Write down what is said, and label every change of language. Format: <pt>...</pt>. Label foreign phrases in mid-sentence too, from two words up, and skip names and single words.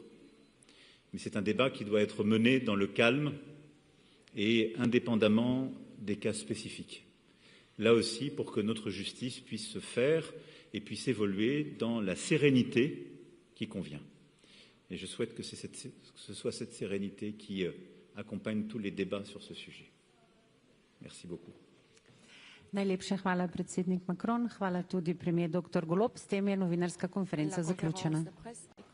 <fr>Mais c'est un débat qui doit être mené dans le calme et indépendamment des cas spécifiques. Là aussi, pour que notre justice puisse se faire et puisse évoluer dans la sérénité qui convient. Et je souhaite que ce soit cette sérénité qui accompagne tous les débats sur ce sujet. Merci beaucoup.</fr> <sl>Najlepša hvala, predsednik Macron. Hvala tudi premier dr. Golob. S tem je novinarska konferenca zaključena.</sl>